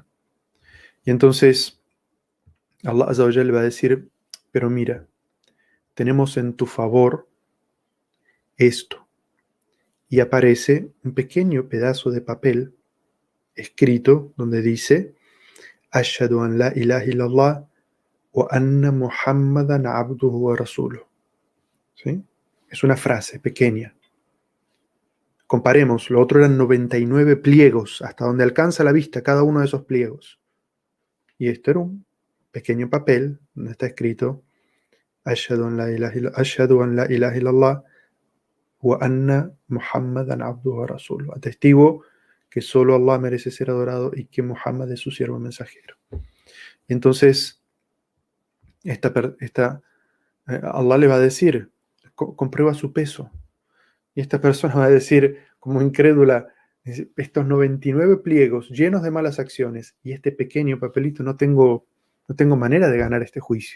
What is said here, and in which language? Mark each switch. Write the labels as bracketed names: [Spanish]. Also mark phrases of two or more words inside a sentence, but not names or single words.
[Spanish] Y entonces [Arabic] الله عز وجل [Spanish] le va a decir, pero mira, tenemos en tu favor esto. Y aparece un pequeño pedazo de papel escrito donde dice, [Arabic] أشهد أن لا إله إلا الله وأن محمدا عبده ورسوله. [Spanish] ¿Sí? Es una frase pequeña. comparemos, lo otro eran 99 pliegos, hasta donde alcanza la vista cada uno de esos pliegos. Y esto era un pequeño papel donde está escrito [Arabic] أشهد أن لا إله إلا الله وأن محمدا عبده ورسوله. [Spanish] Atestigo que solo Allah merece ser adorado y que Muhammad es su siervo mensajero. Entonces, Allah le va a decir, comprueba su peso. Y esta persona va a decir, como incrédula, estos 99 pliegos llenos de malas acciones y este pequeño papelito, no tengo manera de ganar este juicio.